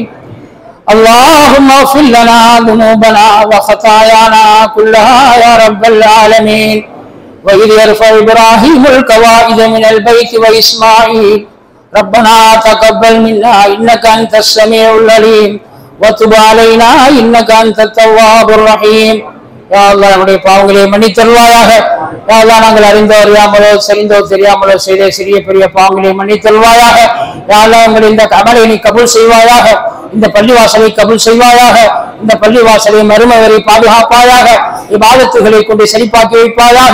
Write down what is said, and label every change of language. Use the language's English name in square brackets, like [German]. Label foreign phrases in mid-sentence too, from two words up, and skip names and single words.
[Arabic] اللهم اغفر لنا ذنوبنا وخطايانا كلها يا رب العالمين. وإذ يرفع إبراهيم القواعد من البيت وإسماعيل ربنا تقبل منا إنك أنت السميع العليم وتب علينا إنك أنت التواب الرحيم. يا الله [Tamil] நம்முடைய பாவங்களை மன்னித்தருள்வாயாக. [Arabic] يا الله [Tamil] நாங்கள் அறிந்தோ அறியாமலோ தெரிந்தோ தெரியாமலோ செய்த சிறிய பெரிய பாவங்களை மன்னித்தருள்வாயாக. [Arabic] يا الله [Tamil] எங்களுடைய இந்த அமலை நீ கபூல் செய்வாயாக. இந்த பள்ளிவாசலை கபூல் செய்வாயாக. இந்த பள்ளிவாசலை மறுமவரை பாதுகாப்பாயாக. இபாதத்துகளை கொண்டு சரிபாக்கி வைப்பாயாக.